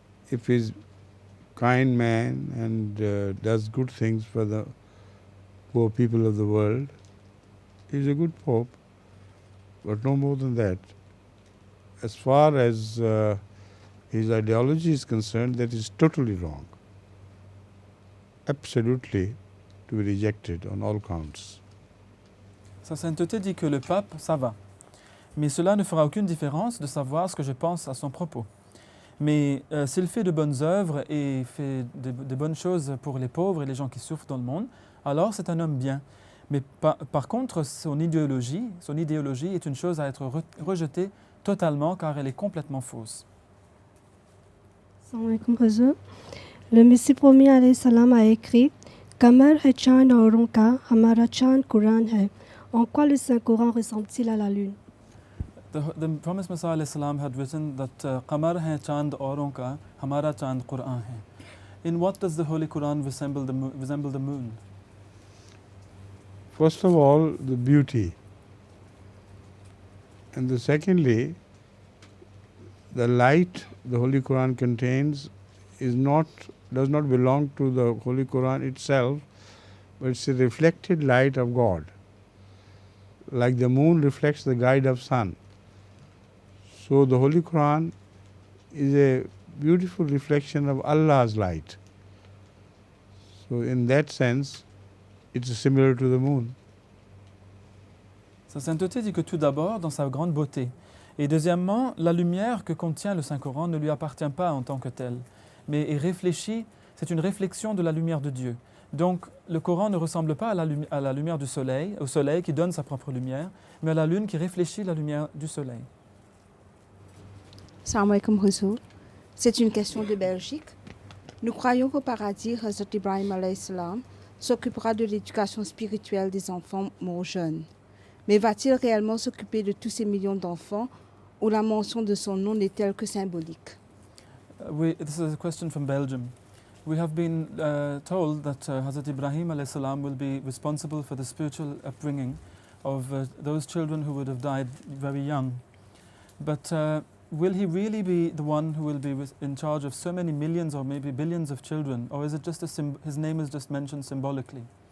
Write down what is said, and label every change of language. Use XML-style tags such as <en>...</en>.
<en>If he's kind man and does good things for the poor people of the world, he's a good Pope, but no more than that. As far as his ideology is concerned, that is totally wrong. Absolutely to be rejected on all counts.</en> <fr>Sa sainteté dit que le pape, ça va. Mais cela ne fera aucune différence de savoir ce que je pense à son propos. Mais s'il fait de bonnes œuvres et fait de bonnes choses pour les pauvres et les gens qui souffrent dans le monde, alors c'est un homme bien. Mais par contre, son idéologie est une chose à être rejetée totalement car elle est complètement fausse. Assalamu alaikum, Hazur. Le Messie promis alayhi salam a écrit</fr> <ur>Kamar hai chand auron ka, hamara chand Quran hai.</ur> <fr>En quoi le Saint-Coran ressemble-t-il à la lune?</fr> <en>The Promised Messiah alayhi salam had written that</en> <ur>Qamar hai chand auron ka, hamara chand Quran hai.</ur> <en>In what does the Holy Quran resemble the moon? First of all, the beauty. And secondly, the light the Holy Quran contains does not belong to the Holy Quran itself, but it's a reflected light of God. Like the moon reflects the guide of sun. So the Holy Quran is a beautiful reflection of Allah's light. So in that sense, it's similar to the moon.</en> <fr>Sa sainteté dit que tout d'abord, dans sa grande beauté, et deuxièmement, la lumière que contient le Saint-Coran ne lui appartient pas en tant que telle, mais est réfléchie, c'est une réflexion de la lumière de Dieu. Donc le Coran ne ressemble pas à la lumière du soleil, au soleil qui donne sa propre lumière, mais à la lune qui réfléchit la lumière du soleil. Salam alaikum, Hazur. C'est une question de Belgique. Nous croyons qu'au paradis, Hazrat Ibrahim alayhi salam s'occupera de l'éducation spirituelle des enfants morts jeunes. Mais va-t-il réellement s'occuper de tous ces millions d'enfants où la mention de son nom n'est-elle que symbolique?</fr> <en>This is a question from Belgium. We have been told that Hazrat Ibrahim alayhi salam will be responsible for the spiritual upbringing of those children who would have died very young. But will he really be the one who will be in charge of so many millions or maybe billions of children, or is it just his name is just mentioned symbolically?</en>